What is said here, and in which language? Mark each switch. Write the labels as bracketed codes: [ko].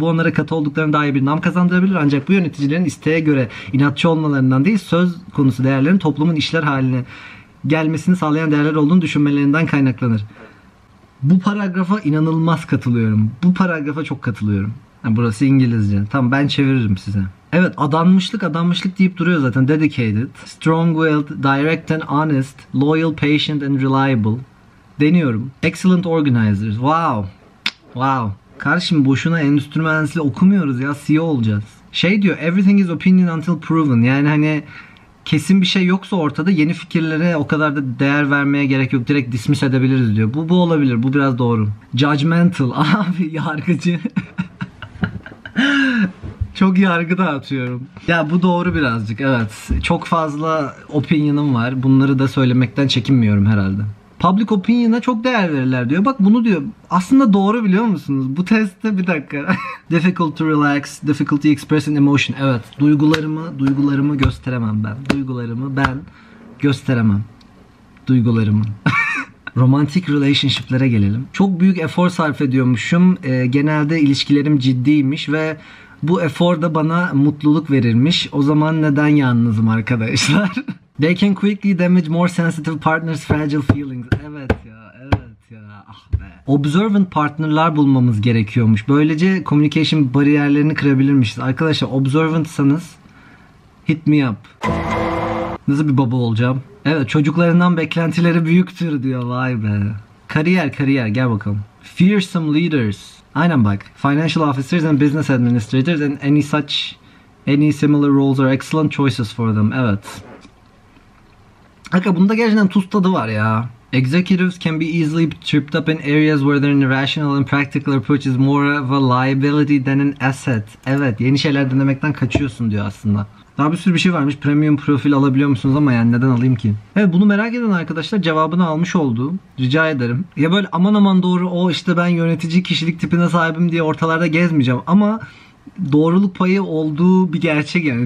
[tr] Bu onlara katı olduklarını daha iyi bir nam kazandırabilir. Ancak bu yöneticilerin isteğe göre inatçı olmalarından değil, söz konusu değerlerin toplumun işler haline gelmesini sağlayan değerler olduğunu düşünmelerinden kaynaklanır. Bu paragrafa inanılmaz katılıyorum. Bu paragrafa çok katılıyorum. Burası İngilizce. Tamam, ben çeviririm size. Evet, adanmışlık deyip duruyor zaten. [en] Dedicated, strong-willed, direct and honest, loyal, patient and reliable. [tr] Deniyorum. [en] Excellent organizers. Wow. [tr] Kardeşim boşuna endüstri mühendisliği okumuyoruz ya. CEO olacağız. Şey diyor, [en] everything is opinion until proven. [tr] Yani hani kesin bir şey yoksa ortada yeni fikirlere o kadar da değer vermeye gerek yok. Direkt dismiss edebiliriz diyor. Bu olabilir. Bu biraz doğru. Judgmental. Abi yargıcı. Çok yargı dağıtıyorum. Ya bu doğru birazcık. Evet. Çok fazla opinion'ım var. Bunları da söylemekten çekinmiyorum herhalde. Public opinion'a çok değer verirler diyor. Bak bunu diyor. Aslında doğru, biliyor musunuz? Bu testte bir dakika. [en] Difficult to relax, difficulty expressing emotion. [tr] Evet. Duygularımı gösteremem ben. Duygularımı ben gösteremem. Duygularımı. Romantik relationship'lere gelelim. Çok büyük efor sarf ediyormuşum. Genelde ilişkilerim ciddiymiş ve bu efor da bana mutluluk verirmiş. O zaman neden yalnızım arkadaşlar? [en] They can quickly damage more sensitive partners' fragile feelings. [tr] Evet ya, evet ya. Ah be. Observant partnerlar bulmamız gerekiyormuş. Böylece communication bariyerlerini kırabilirmişiz. Arkadaşlar observantsanız [en] hit me up. [tr] Nasıl bir baba olacağım? Evet, çocuklarından beklentileri büyüktür diyor. Vay be. Kariyer gel bakalım. [en] Fearsome leaders. [tr] Aynen bak. [en] Financial officers and business administrators and any similar roles are excellent choices for them. [tr] Evet. Hakikaten bunda gerçekten tuz tadı var ya. [en] Executives can be easily tripped up in areas where their rational and practical approach is more of a liability than an asset. [tr] Evet, yeni şeyler denemekten kaçıyorsun diyor aslında. Daha bir sürü bir şey varmış. Premium profil alabiliyor musunuz ama yani neden alayım ki? Evet, bunu merak eden arkadaşlar cevabını almış oldu. Rica ederim. Ya böyle aman aman doğru o işte ben yönetici kişilik tipine sahibim diye ortalarda gezmeyeceğim ama doğruluk payı olduğu bir gerçek yani.